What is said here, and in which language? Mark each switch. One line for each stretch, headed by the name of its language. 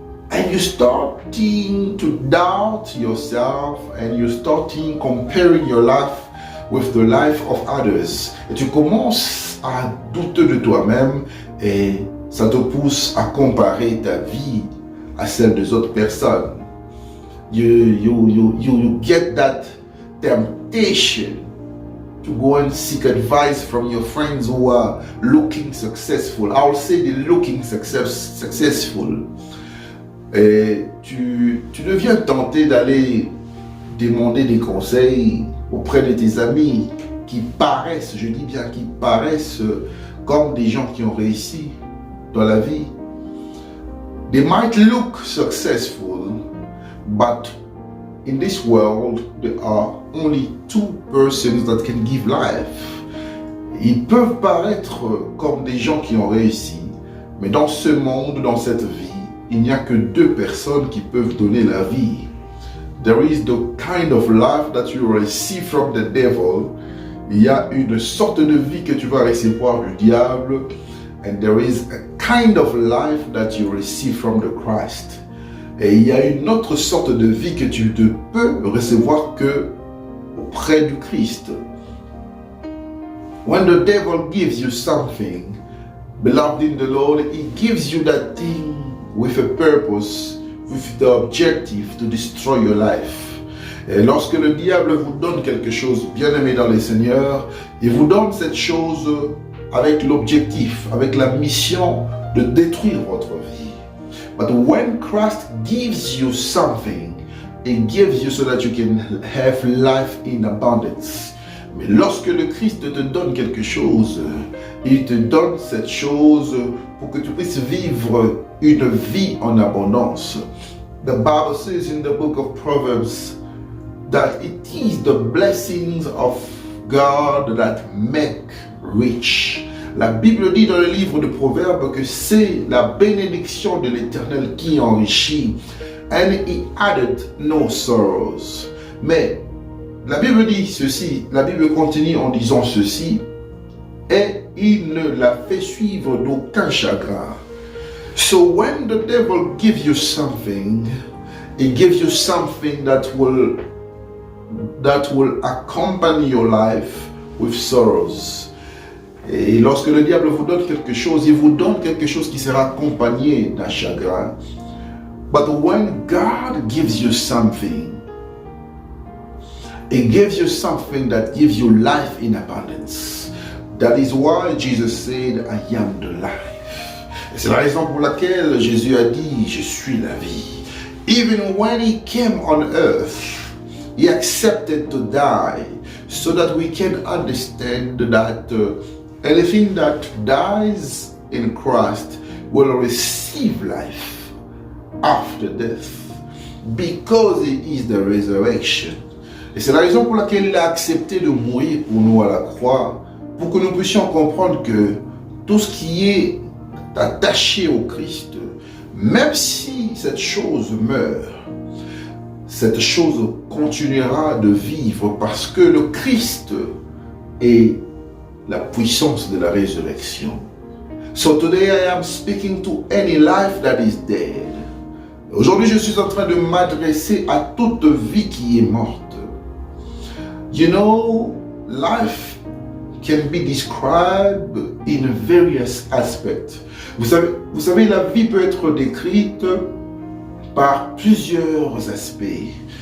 English: And you starting to doubt yourself and you starting comparing your life with the life of others.
French: Et tu commences à douter de toi-même et ça te pousse à comparer ta vie à celle des autres personnes.
English: You get that temptation to go and seek advice from your friends who are looking successful. I'll say they're looking successful.
French: Et tu deviens tenté d'aller demander des conseils auprès de tes amis qui paraissent, je dis bien qui paraissent comme des gens qui ont réussi dans la vie.
English: They might look successful, but in this world there are only two persons that can give life.
French: Ils peuvent paraître comme des gens qui ont réussi, mais dans ce monde, dans cette vie, il n'y a que deux personnes qui peuvent donner la vie.
English: There is the kind of life that you receive from the devil.
French: Il y a une sorte de vie que tu vas recevoir du diable.
English: And there is a kind of life that you receive from the Christ.
French: Et il y a une autre sorte de vie que tu ne peux recevoir que auprès du Christ.
English: When the devil gives you something, beloved in the Lord, he gives you that thing with a purpose, with the objective to destroy your life.
French: Et lorsque le diable vous donne quelque chose, bien-aimé dans les Seigneurs, il vous donne cette chose avec l'objectif, avec la mission de détruire votre vie.
English: But when Christ gives you something, He gives you so that you can have life in abundance.
French: Mais lorsque le Christ te donne quelque chose, il te donne cette chose pour que tu puisses vivre une vie en abondance.
English: The Bible says in the book of Proverbs that it is the blessings of God that make rich.
French: La Bible dit dans le livre de Proverbes que c'est la bénédiction de l'Éternel qui enrichit.
English: And he added no sorrows.
French: Mais la Bible dit ceci, la Bible continue en disant ceci, et il ne la fait suivre d'aucun chagrin.
English: So when the devil gives you something, he gives you something that will accompany your life with sorrows.
French: Et lorsque le diable vous donne quelque chose, il vous donne quelque chose qui sera accompagné d'un chagrin.
English: But when God gives you something, He gives you something that gives you life in abundance. That is why Jesus said, I am the life.
French: Et c'est la raison pour laquelle Jésus a dit, je suis la vie.
English: Even when He came on earth, He accepted to die so that we can understand that anything that dies in Christ will receive life after death, because He is the resurrection.
French: Et c'est la raison pour laquelle il a accepté de mourir pour nous à la croix, pour que nous puissions comprendre que tout ce qui est attaché au Christ, même si cette chose meurt, cette chose continuera de vivre parce que le Christ est la puissance de la résurrection.
English: So today I am speaking to any life that is dead.
French: Aujourd'hui, je suis en train de m'adresser à toute vie qui est morte.
English: You know, life can be described in various aspects.
French: Vous savez, la vie peut être décrite par plusieurs aspects.